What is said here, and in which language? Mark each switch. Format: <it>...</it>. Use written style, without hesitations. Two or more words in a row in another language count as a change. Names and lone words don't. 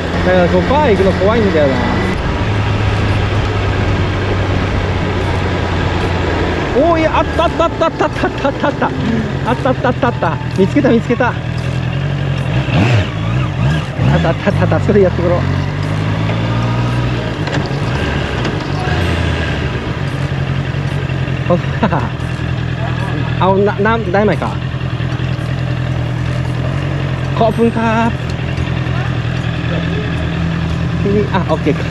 <ja>だからこうバー行くの怖いんだよな。おー、いや、あったあったあったあったあったあったあったあったあったあったあった、見つけた見つけた、あったあったあったあった、それやってくろう。何枚か</ja> <th>ขอบคุณครับที่นี่โอเคか。</th>